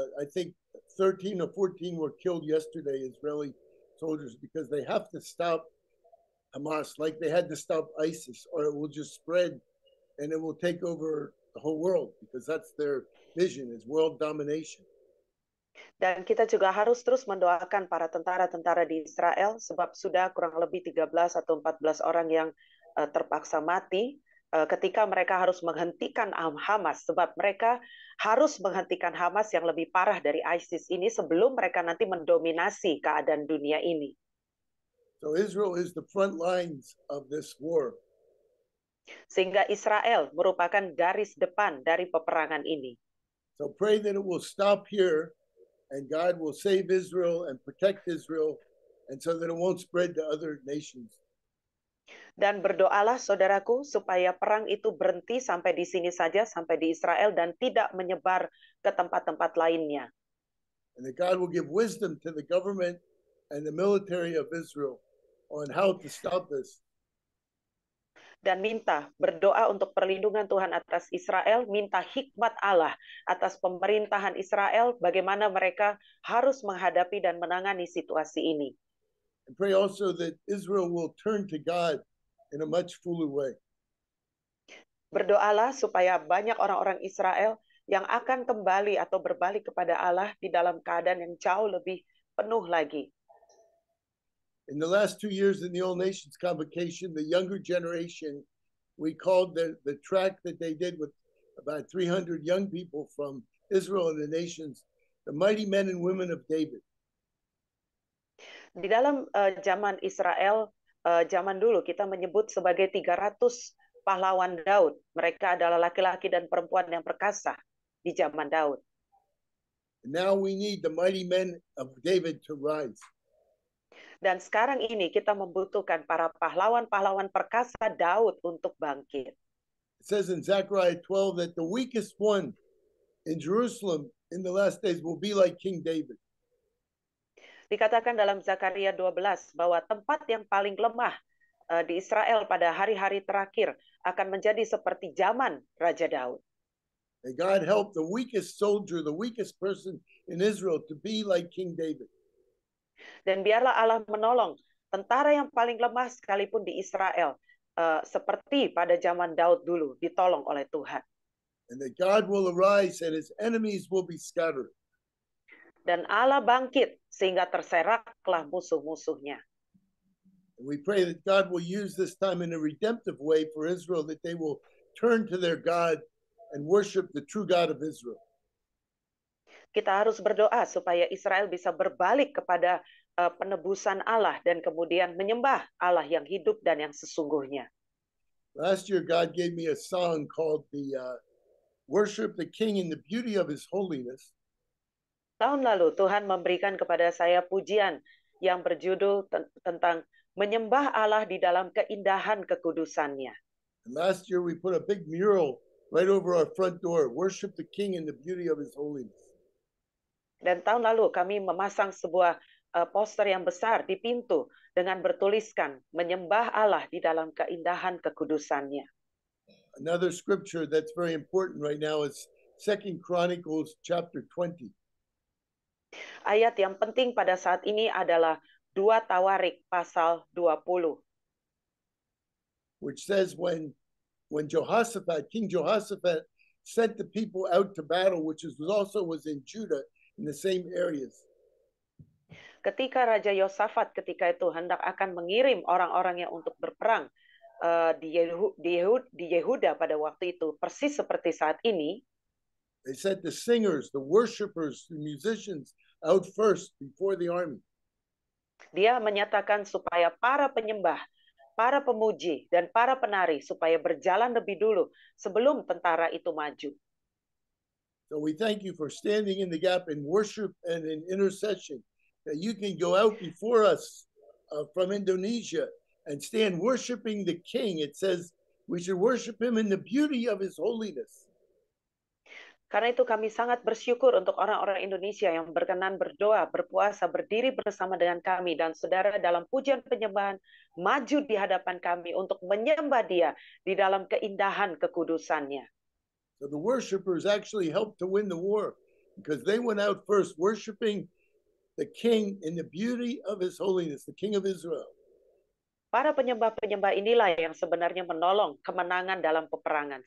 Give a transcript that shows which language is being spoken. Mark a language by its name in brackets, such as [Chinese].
[English] I think 13 or 14 were killed yesterday, Israeli soldiers, because they have to stop Hamas like they had to stop ISIS, or it will just spread and it will take over the whole world, because that's their vision, is world domination. [Indonesian] Dan kita juga harus terus mendoakan para tentara-tentara di Israel, sebab sudah kurang lebih 13 atau 14 orang yang terpaksa mati ketika mereka harus menghentikan Hamas, sebab mereka harus menghentikan Hamas yang lebih parah dari ISIS ini sebelum mereka nanti mendominasi keadaan dunia ini. [English] So Israel is the front lines of this war. [Indonesian] Sehingga Israel merupakan garis depan dari peperangan ini. [English] So pray that it will stop here and God will save Israel and protect Israel, and so that it won't spread to other nations. [Indonesian] Dan berdoalah saudaraku supaya perang itu berhenti sampai di sini saja, sampai di Israel, dan tidak menyebar ke tempat-tempat lainnya. [English] And that God will give wisdom to the government and the military of Israel on how to stop this. [Indonesian] Dan berdoa untuk perlindungan Tuhan atas Israel, minta hikmat Allah atas pemerintahan Israel, bagaimana mereka harus menghadapi dan menangani situasi ini. [English] And pray also that Israel will turn to God in a much fuller way. [Indonesian] Berdoalah supaya banyak orang-orang Israel yang akan kembali atau berbalik kepada Allah di dalam keadaan yang jauh lebih penuh lagi. [English] In the last 2 years in the All Nations Convocation, the younger generation, we called the track that they did with about 300 young people from Israel and the nations, the mighty men and women of David. [Indonesian] Di dalam zaman Israel, zaman dulu kita menyebut sebagai 300 pahlawan Daud. Mereka adalah laki-laki dan perempuan yang perkasa di zaman Daud. [English] Now we need the mighty men of David to rise. [Indonesian] Dan sekarang ini kita membutuhkan para pahlawan-pahlawan perkasa Daud untuk bangkit. [English] It says in Zechariah 12 that the weakest one in Jerusalem in the last days will be like King David. [Indonesian] Dikatakan dalam Zakaria 12 bahwa tempat yang paling lemah di Israel pada hari-hari terakhir akan menjadi seperti zaman Raja Daud. [English] May God help the weakest soldier, the weakest person in Israel to be like King David. [Indonesian] Dan biarlah Allah menolong tentara yang paling lemah sekalipun di Israel, seperti pada zaman Daud dulu, ditolong oleh Tuhan. [English] And that God will arise and his enemies will be scattered. [Indonesian] Dan Allah bangkit sehingga terseraklah musuh-musuhnya. [English] And we pray that God will use this time in a redemptive way for Israel, that they will turn to their God and worship the true God of Israel. [Indonesian] Kita harus berdoa supaya Israel bisa berbalik kepada penebusan Allah dan kemudian menyembah Allah yang hidup dan yang sesungguhnya. [English] Last year, God gave me a song called the Worship the King in the Beauty of His Holiness. [Indonesian] Tahun lalu Tuhan memberikan kepada saya pujian yang berjudul tentang menyembah Allah di dalam keindahan kekudusannya. [English] And last year, we put a big mural right over our front door, Worship the King in the Beauty of His Holiness. [Indonesian] Dan tahun lalu kami memasang sebuah poster yang besar di pintu dengan bertuliskan menyembah Allah di dalam keindahan kekudusannya. [English] Another scripture that's very important right now is 2 Chronicles chapter 20. [Indonesian] Ayat yang penting pada saat ini adalah 2 Tawarik pasal 20. [English] Which says when Jehoshaphat, King Jehoshaphat, sent the people out to battle, which also was in Judah, in the same areas. [Indonesian] Ketika Raja Yosafat ketika itu hendak akan mengirim orang-orangnya untuk berperang di Yehuda pada waktu itu, persis seperti saat ini, [English] they sent the singers, the worshipers, the musicians out first before the army. [Indonesian] Dia menyatakan supaya para penyembah, para pemuji, dan para penari supaya berjalan lebih dulu sebelum tentara itu maju. [English] So we thank you for standing in the gap in worship and in intercession, that you can go out before us from Indonesia and stand worshiping the King. It says we should worship him in the beauty of his holiness. [Indonesian] Karena itu kami sangat bersyukur untuk orang-orang Indonesia yang berkenan berdoa, berpuasa, berdiri bersama dengan kami dan saudara dalam pujian penyembahan, maju di hadapan kami untuk menyembah Dia di dalam keindahan kekudusannya. [English] So the worshipers actually helped to win the war because they went out first worshiping the King in the beauty of his holiness, the King of Israel. [Indonesian] Para penyembah-penyembah inilah yang sebenarnya menolong kemenangan dalam peperangan.